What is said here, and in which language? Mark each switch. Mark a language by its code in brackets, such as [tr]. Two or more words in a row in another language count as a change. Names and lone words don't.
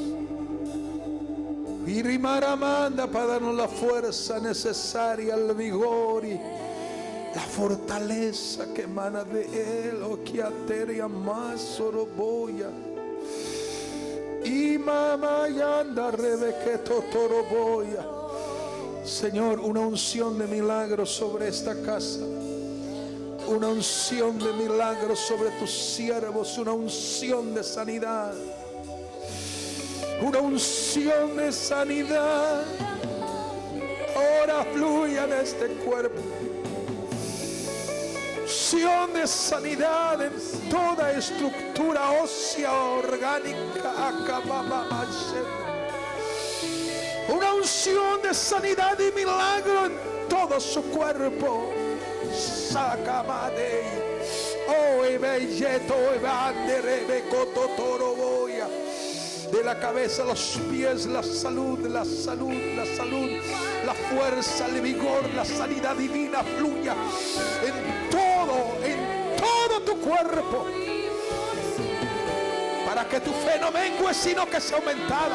[es] Y Rimaramanda para darnos la fuerza necesaria, el vigor y la fortaleza que emana de Él. Oh, que ateria más soroboya. Y mamá yanda rebequeto toroboya. Señor, una unción de milagros sobre esta casa. Una unción de milagros sobre tus siervos. Una unción de sanidad. Una unción de sanidad. Ahora fluya en este cuerpo. Unción de sanidad en toda estructura ósea orgánica. Una unción de sanidad y milagro en todo su cuerpo. Sacamade. Oh, belleto, evandere, toroboya. De la cabeza a los pies, la salud, la salud, la salud, la fuerza, el vigor, la sanidad divina fluya en todo tu cuerpo. Para que tu fe no mengue, sino que sea aumentada.